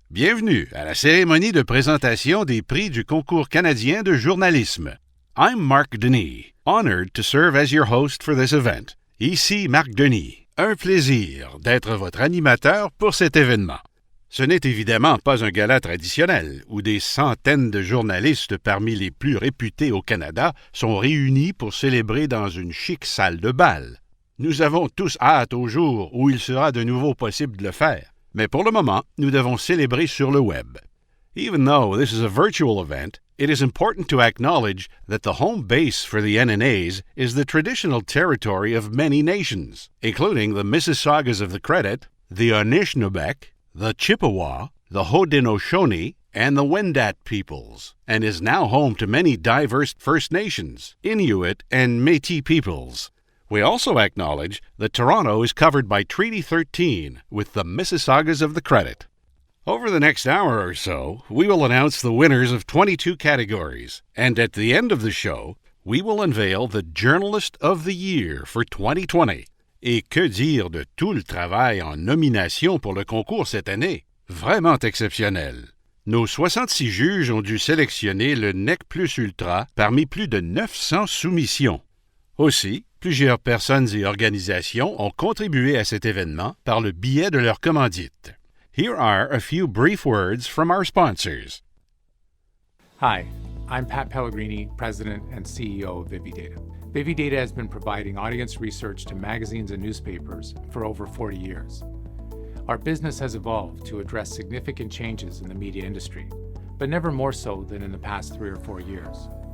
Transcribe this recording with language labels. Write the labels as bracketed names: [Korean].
[French] Bienvenue à la cérémonie de présentation des prix du Concours canadien de journalisme. [English] I'm Marc Denis, honored to serve as your host for this event. [French] Ici Marc Denis. Un plaisir d'être votre animateur pour cet événement. Ce n'est évidemment pas un gala traditionnel où des centaines de journalistes parmi les plus réputés au Canada sont réunis pour célébrer dans une chic salle de bal. Nous avons tous hâte au jour où il sera de nouveau possible de le faire, mais pour le moment, nous devons célébrer sur le web. [English] Even though this is a virtual event, it is important to acknowledge that the home base for the NNAs is the traditional territory of many nations, including the Mississaugas of the Credit, the Anishinaabe, the Chippewa, the Haudenosaunee, and the Wendat peoples, and is now home to many diverse First Nations, Inuit, and Métis peoples. We also acknowledge that Toronto is covered by Treaty 13 with the Mississaugas of the Credit. Over the next hour or so, we will announce the winners of 22 categories, and at the end of the show, we will unveil the Journalist of the Year for 2020. [French] Et que dire de tout le travail en nomination pour le concours cette année? Vraiment exceptionnel. Nos 66 juges ont dû sélectionner le Nec Plus Ultra parmi plus de 900 soumissions. Aussi, plusieurs personnes et organisations ont contribué à cet événement par le biais de leur commandite. [English] Here are a few brief words from our sponsors. Hi, I'm Pat Pellegrini, President and CEO of ViviData. ViviData has been providing audience research to magazines and newspapers for over 40 years. Our business has evolved to address significant changes in the media industry, but never more so than in the past 3 or 4 years.